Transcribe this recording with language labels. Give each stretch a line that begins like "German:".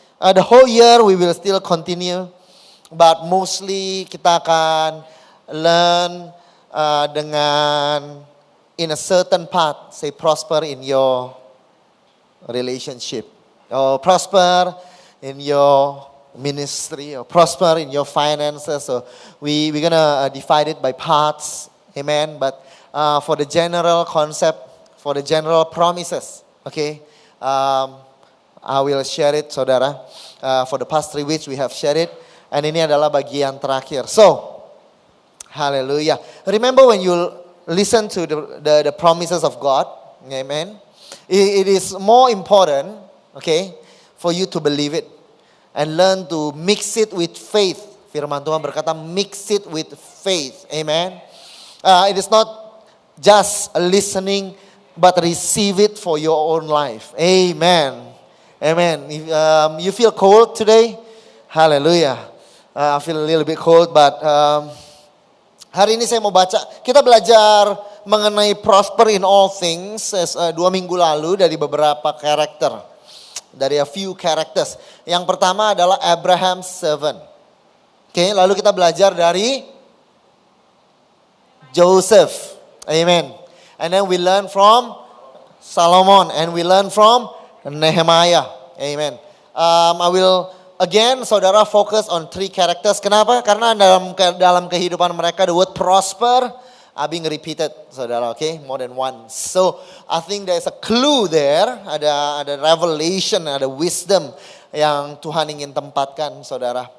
English: The whole year we will still continue, but mostly
Indonesian: kita akan
English: learn
Indonesian: dengan
English: in a certain part, say prosper in your relationship, or prosper in your ministry, or prosper in your finances. So we're gonna divide it by parts, amen. But for the general concept, for the general promises, okay, I will share it, saudara. For the past 3 weeks we have shared it, and
Indonesian: ini adalah bagian terakhir.
English: So, hallelujah. Remember when you listen to the promises of God, amen. It is more important, okay, for you to believe it and learn to mix it with faith.
Indonesian: Firman Tuhan berkata,
English: mix it with faith, amen. It is not just listening, but receive it for your own life, amen, amen. If, you feel cold today, hallelujah. I feel a little bit cold, but
Indonesian: hari ini saya mau baca, kita belajar mengenai
English: prosper in all things
Indonesian: 2 minggu lalu dari beberapa karakter. Dari
English: a few characters.
Indonesian: Yang pertama adalah Abraham's servant. Oke, lalu kita belajar dari Joseph.
English: Amen. And then we learn from Solomon and we learn from Nehemiah. Amen. I will again, saudara fokus on 3 characters.
Indonesian: Kenapa? Karena dalam kehidupan mereka
English: the word prosper are being repeated, saudara. Okay, more than once. So I think there's a clue there.
Indonesian: Ada revelation, ada wisdom yang Tuhan ingin tempatkan, saudara.